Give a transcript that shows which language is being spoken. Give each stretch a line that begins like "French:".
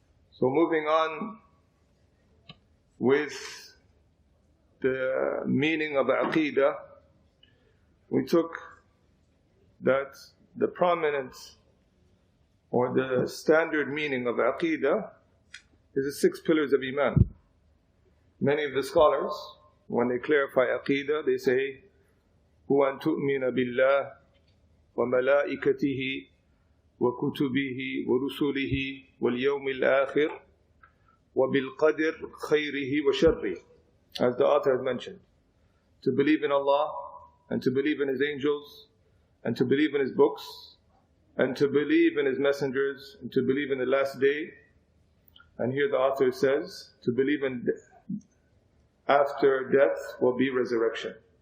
English: So moving on with the meaning of Aqidah, we took that the prominent or the standard meaning of Aqidah is the 6 pillars of Iman. Many of the scholars, when they clarify Aqidah, they say,
Arabic: هُوَ أَن تُؤْمِنَ بِاللَّهِ وَمَلَائِكَتِهِ وَكُتُبِهِ وَرُسُلِهِ وَالْيَوْمِ الْآخِرِ وَبِالْقَدْرِ خَيْرِهِ وَشَرِّهِ.
English: As the author has mentioned, to believe in Allah, and to believe in His angels, and to believe in His books, and to believe in His messengers, and to believe in the last day. And here the author says, to believe in after death will be resurrection.